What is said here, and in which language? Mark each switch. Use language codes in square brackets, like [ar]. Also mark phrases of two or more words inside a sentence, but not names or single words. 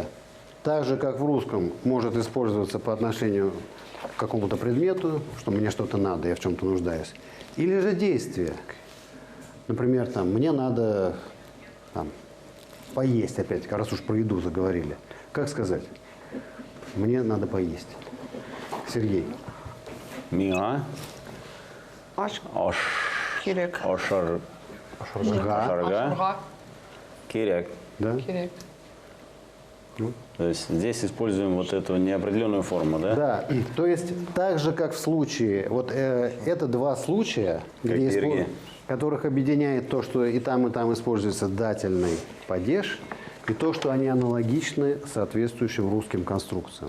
[ru] Так же, как в русском, может использоваться по отношению к какому-то предмету, что мне что-то надо, я в чем-то нуждаюсь. Или же действие. Например, там, мне надо там, поесть опять, раз уж про еду заговорили. Как сказать? Мне надо поесть. Сергей. [tt] Миа. Аш. Кирек. Ошарга. Ашурга. Кирек. [ru] Да? [tt] Кирек. [ru] То есть здесь используем вот эту неопределенную форму, да? Да, то есть так же, как в случае, вот это два случая, где Сергей. которых объединяет то, что и там используется дательный падеж, и то, что они аналогичны соответствующим русским конструкциям.